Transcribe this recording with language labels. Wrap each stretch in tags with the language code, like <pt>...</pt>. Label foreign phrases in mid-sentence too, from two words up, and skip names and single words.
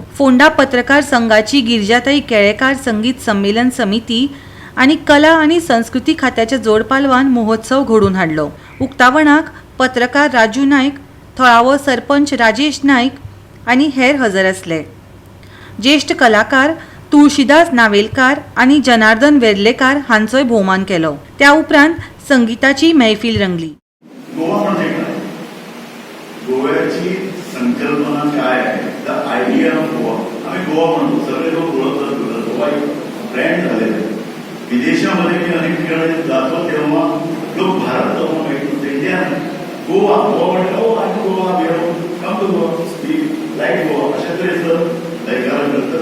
<kok>फोंडा पत्रकार संघाची गिरिजाताई केळेकार संगीत संमेलन समिती आनी कला आनी संस्कृती खात्याच्या जोड पालवान महोत्सव घडोवन हाडलो. उक्तावणाक पत्रकार राजू नायक, थळावो सरपंच राजेश नायक आनी हेर हजर आसले. ज्येष्ठ कलाकार तुळशीदास नावेलकार आनी जनार्दन वेर्लेकार हांचोय भोवमान केलो. त्या उपरांत संगीताची मैफिल रंगली.</kok> <mr>गोवा म्हणजे काय? गोव्याची संकल्पना काय आहे?</mr> <en>The idea of Goa.</en> <mr>आम्ही गोवा म्हणतो, सगळे लोक ओळखतात. गोवा एक ब्रँड झालेला आहे. विदेशामध्ये मी अनेक ठिकाणी जातो तेव्हा लोक भारत इंडिया गोवा गोवा म्हणतो, आम्ही गोवा</mr> <en>come to Goa, we like Goa,</en> <mr>अशा तऱ्हेचं लयकारण करतं.</mr>